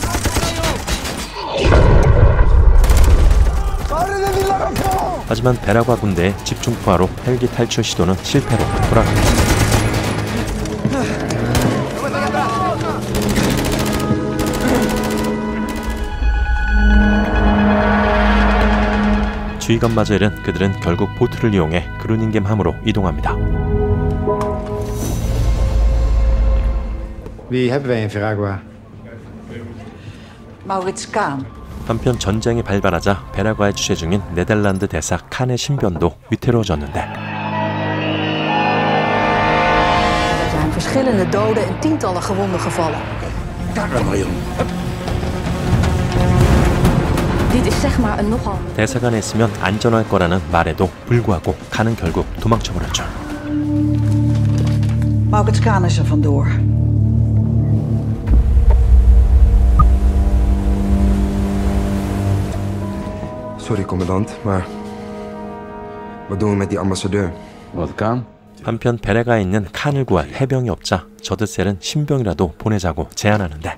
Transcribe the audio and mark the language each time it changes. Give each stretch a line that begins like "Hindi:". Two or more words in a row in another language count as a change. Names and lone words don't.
Korean: 하지만 베라과 군대의 집중 포화로 헬기 탈출 시도는 실패로 돌아갑니다. 주의감마저 잃은 그들은 결국 보트를 이용해 그루닝겜 함으로 이동합니다.
Dutch: Wie hebben wij in Veragua? Maurits Kaan.
Korean: 한편 전쟁이 발발하자 베라과의 주재 중인 네덜란드 대사 칸의 신변도 위태로워졌는데
Dutch: Er zijn verschillende doden en tientallen gewonden gevallen. Dit is zeg maar een nogal.
Korean: 대사관에 있으면 안전할 거라는 말에도 불구하고 칸은 결국 도망쳐버렸죠.
Dutch: Maurits Kaan is er vandoor. Sorry, commandant, maar wat doen we met die ambassadeur? Wat kan?
Korean: 한편 베레가에 있는 칸을 구할 해병이 없자 저드셀은 신병이라도 보내자고 제안하는데